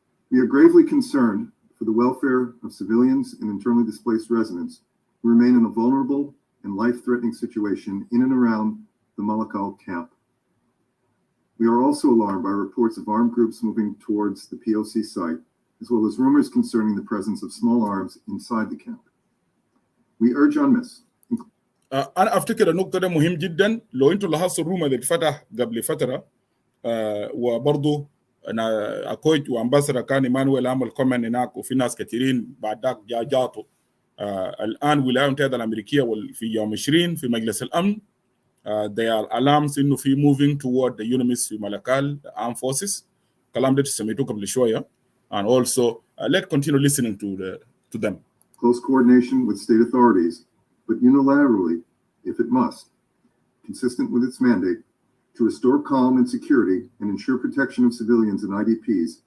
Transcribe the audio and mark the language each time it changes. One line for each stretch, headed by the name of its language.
English: We are gravely concerned for the welfare of civilians and internally displaced residents who remain in a vulnerable and life-threatening situation in and around the Malakal camp. We are also alarmed by reports of armed groups moving towards the POC site, as well as rumors concerning the presence of small arms inside the camp. We urge UNMISS.
Arabic: أنا أفتكر النقطة ده مهم جدا. لو أنتوا لاحظتوا الروم اللي اتفتح قبل فترة وبرضه أنا أكويت وأمباسدر كان إيمانويل عمل كومنت هناك، وفي ناس كثيرين بعد ذاك جاتوا. الآن الولايات المتحدة الأمريكية في يوم 20 في مجلس الأمن
English: they are alarms
Arabic: إنه في
English: moving toward the UNMISS
Arabic: في ملكال
English: armed forces.
Arabic: كلام ده سمعتوه قبل شوية.
English: And also let's continue listening to them. Close coordination with state authorities, but unilaterally, if it must, consistent with its mandate, to restore calm and security and ensure protection of civilians and IDPs